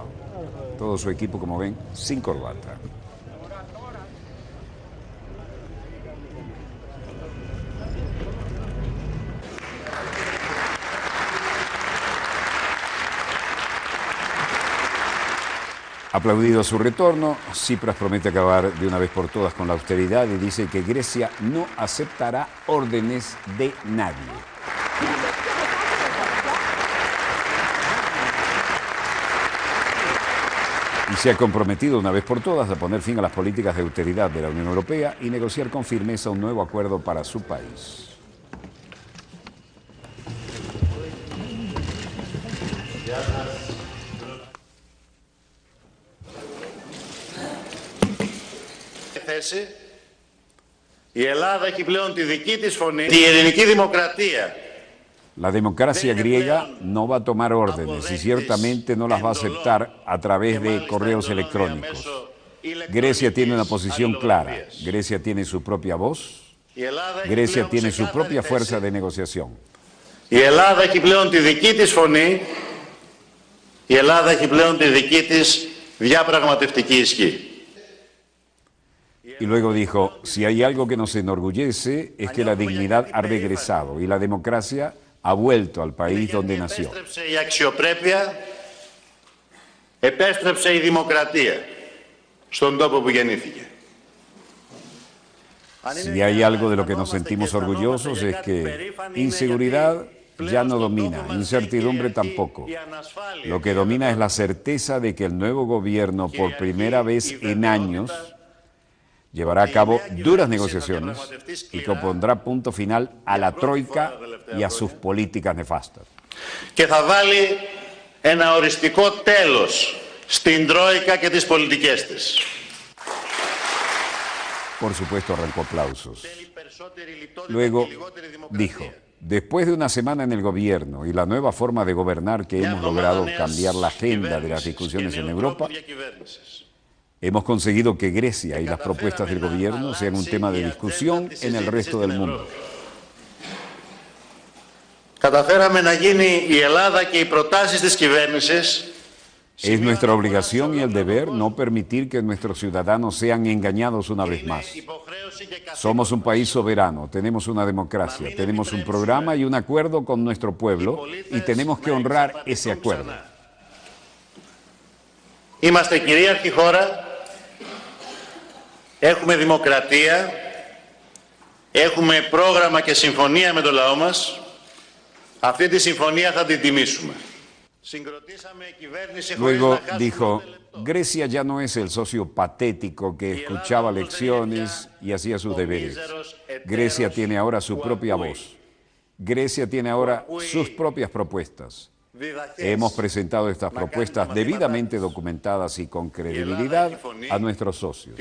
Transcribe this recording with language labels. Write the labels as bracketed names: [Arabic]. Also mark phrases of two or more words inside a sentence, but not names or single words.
[Spanish] Todo su equipo, como ven, sin corbata. Aplaudido a su retorno, Tsipras promete acabar de una vez por todas con la austeridad y dice que Grecia no aceptará órdenes de nadie. Y se ha comprometido una vez por todas a poner fin a las políticas de austeridad de la Unión Europea y negociar con firmeza un nuevo acuerdo para su país. [Greek] Η Ελλάδα έχει πλέον τη δική της φωνή, η ελληνική δημοκρατία. [Spanish] La democracia griega no va a tomar órdenes y ciertamente no las va a aceptar a través de correos electrónicos. Grecia tiene una posición clara, Grecia tiene su propia voz, Grecia tiene su propia fuerza de negociación. [Greek] Η Ελλάδα έχει πλέον τη δική της φωνή, η Ελλάδα έχει πλέον τη δική της διαπραγματευτική ισχύ. [Spanish] Y luego dijo, si hay algo que nos enorgullece es que la dignidad ha regresado y la democracia ha vuelto al país donde nació. [Greek] Η αξιοπρέπεια, επέστρεψε η δημοκρατία στον τόπο που γεννήθηκε. [Spanish] Si hay algo de lo que nos sentimos orgullosos es que inseguridad ya no domina, incertidumbre tampoco. Lo que domina es la certeza de que el nuevo gobierno, por primera vez en años, llevará a cabo duras negociaciones y que pondrá punto final a la Troika y a sus políticas nefastas. [Greek] Και θα βάλει ένα οριστικό τέλος στην Τρόικα και τις πολιτικές της. [Spanish] Por supuesto, arrancó aplausos. Luego dijo, después de una semana en el gobierno y la nueva forma de gobernar que hemos logrado cambiar la agenda de las discusiones en Europa, hemos conseguido que Grecia y las propuestas del gobierno sean un tema de discusión en el resto del mundo. [Greek] Καταφέραμε να γίνει η Ελλάδα και οι προτάσεις της κυβέρνησης. [Spanish] Es nuestra obligación y el deber no permitir que nuestros ciudadanos sean engañados una vez más. Somos un país soberano, tenemos una democracia, tenemos un programa y un acuerdo con nuestro pueblo y tenemos que honrar ese acuerdo. [Greek] Είμαστε κυρίαρχη χώρα, έχουμε δημοκρατία, έχουμε πρόγραμμα και συμφωνία με το λαό μας. Αυτή τη συμφωνία θα την τιμήσουμε. [Spanish] Luego dijo, Grecia ya no es el socio patético que escuchaba lecciones y hacía sus deberes. Grecia tiene ahora su propia voz. Grecia tiene ahora sus propias propuestas. Hemos presentado estas propuestas debidamente documentadas y con credibilidad a nuestros socios.